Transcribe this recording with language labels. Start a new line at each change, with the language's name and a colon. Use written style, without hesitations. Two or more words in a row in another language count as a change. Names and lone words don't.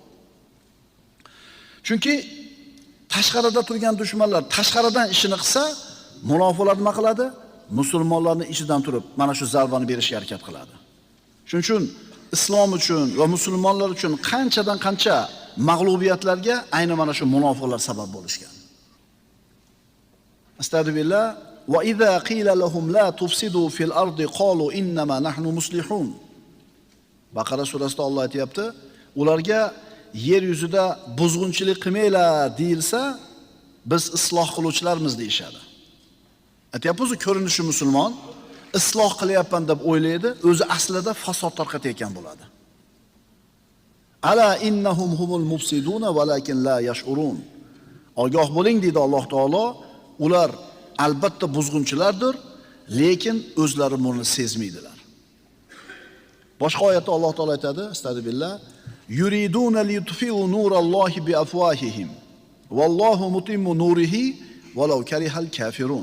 Uzbek: Chunki tashqarida turgan dushmanlar tashqaridan ishini qilsa, munofiqlar nima qiladi? Musulmonlarning ichidan turib mana shu zarbani berishga harakat qiladi. Shuning uchun islom uchun va musulmonlar uchun qanchadan qancha mag'lubiyatlarga ayni mana shu munofiqlar sabab bo'lishgan. Astagfirullah.
Arabic: وإذا قيل لهم لا تفسدوا في الأرض قالوا إنما نحن مصلحون.
Uzbek: Baqara surasida Alloh aytayapti, ularga yer yuzida buzg'unchilik qilmanglar deyilsa, biz isloh qiluvchilarmiz deyishadi. Aytayapmiz, ko'rinishi musulmon, isloh qilyapman deb o'ylaydi, o'zi aslida fasod tarqatayotgan bo'ladi.
Arabic: ألا إنهم هم المفسدون ولكن لا يشعرون.
Uzbek: Ogoh bo'ling deydi Alloh taolo, ular albatta buzg'unchilardir, lekin o'zlari buni sezmaydilar. Boshqa oyatda Alloh taolo aytadi, astagfirullah,
Arabic: يريدون ليطفئوا نور الله بأفواههم والله متم نوره ولو كره الكافرون.